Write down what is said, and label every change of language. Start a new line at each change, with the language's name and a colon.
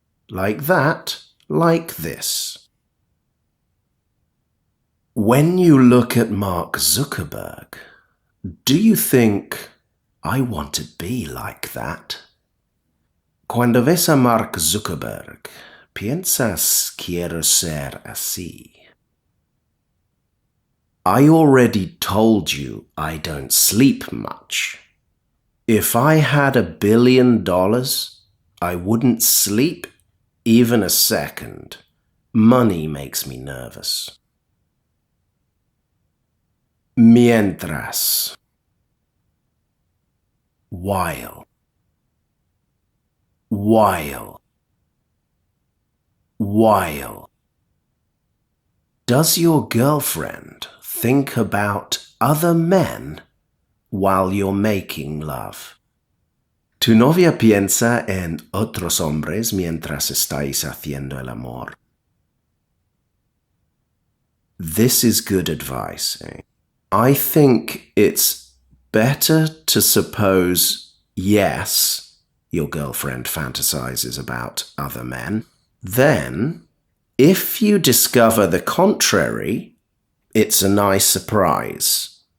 English: Like that, like this. When you look at Mark Zuckerberg, do you think, I want to be like that?
Spanish: Cuando ves a Mark Zuckerberg, piensas, quiero ser así.
English: I already told you I don't sleep much. If I had $1 billion, I wouldn't sleep even a second. Money makes me nervous.
Spanish: Mientras.
English: While. While. While. Does your girlfriend think about other men while you're making love?
Spanish: ¿Tu novia piensa en otros hombres mientras estáis haciendo el amor?
English: This is good advice. I think it's better to suppose, yes, your girlfriend fantasizes about other men. Then, if you discover the contrary, it's a nice surprise.